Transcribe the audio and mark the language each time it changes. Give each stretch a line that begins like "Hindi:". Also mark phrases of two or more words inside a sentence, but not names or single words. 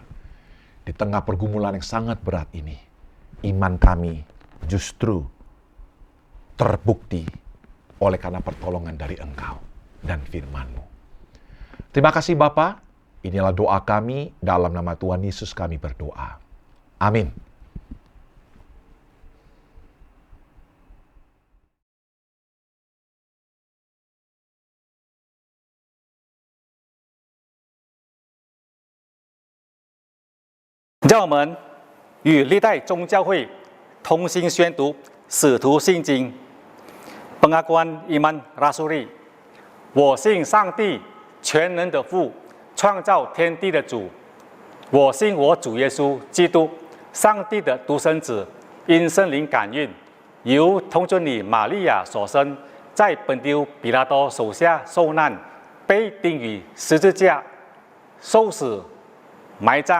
Indonesian: Di tengah pergumulan yang sangat berat ini, iman kami justru terbukti oleh karena pertolongan dari Engkau dan firman-Mu. Terima kasih Bapa. Inilah doa kami, dalam nama Tuhan Yesus kami berdoa. Amin.
Chinese: 让我们与历代宗教会同心宣读《使徒信经》。
Indonesian: Pengakuan iman rasuli，
Chinese: 我信上帝全能的父，创造天地的主。我信我主耶稣基督，上帝的独生子，因圣灵感孕，由童贞女玛利亚所生，在本丢比拉多手下受难，被钉于十字架，受死，埋葬。